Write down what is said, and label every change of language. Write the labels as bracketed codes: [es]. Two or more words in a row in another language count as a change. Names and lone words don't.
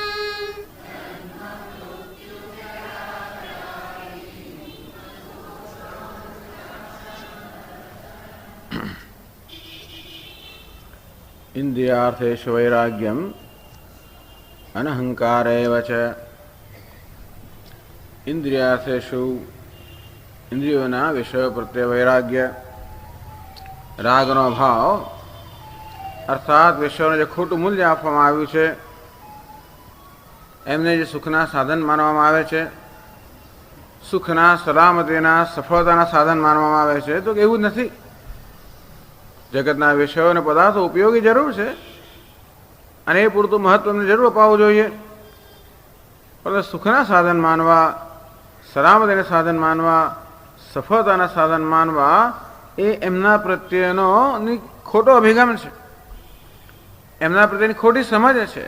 [sa] इंद्रियार्थेषु वैराग्यम अनहंकारेव च। [gu] इंद्रियार्थेषु ઇન્દ્રિયોના વિષય પ્રત્યે વૈરાગ્ય રાગનો ભાવ અર્થાત વિષયોને જે खोटું મૂલ્ય આપવામાં આવ્યું છે એમને જે સુખના સાધન માનવામાં આવે છે, સુખના સલામતીના સફળતાના સાધન માનવામાં આવે છે, તો એવું જ નથી. જગતના વિષયો અને પદાર્થો ઉપયોગી જરૂર છે અને એ પૂરતું મહત્વને જરૂર અપાવવું જોઈએ, પરંતુ સુખના સાધન માનવા, સલામતીના સાધન માનવા, સફળતાના સાધન માનવા એ એમના પ્રત્યેનો ખોટો અભિગમ છે, એમના પ્રત્યેની ખોટી સમજ છે.